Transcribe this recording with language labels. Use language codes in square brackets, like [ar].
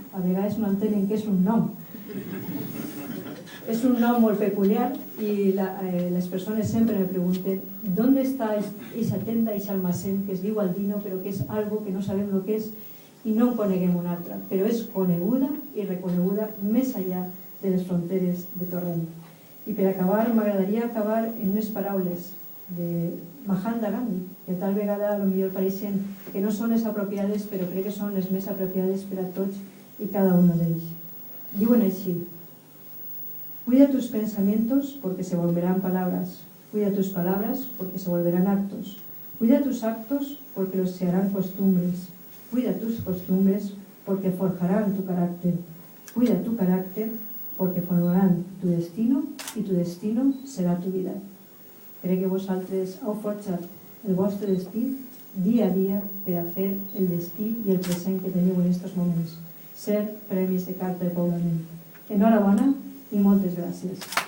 [ca] A vegades no entenen què és un nom. És un nom molt peculiar i les persones sempre me pregunten d'on està aquesta tenda, aquest almacén que es diu Aldino, però que és algo que no sabem el que és i no en coneguem una altra, però és coneguda i reconeguda més enllà de les fronteres de Torrent. I per acabar, m'agradaria acabar en unes paraules de Mahatma Gandhi, que tal vegada potser pareixen que no són les apropiades, però crec que són les més apropiades per a tots [es] y cada uno [ca] de ells. Diuen així: [es] cuida tus pensamientos porque se volverán palabras, cuida tus palabras porque se volverán actos, cuida tus actos porque los se harán costumbres, cuida tus costumbres porque forjarán tu carácter, cuida tu carácter porque formarán tu destino y tu destino será tu vida. [ca] Crec que vosaltres heu forjat el vostre destí dia a dia per a fer el destí i el present que teniu en aquests moments, ser premis de carta de poblament. Enhorabona i moltes gràcies.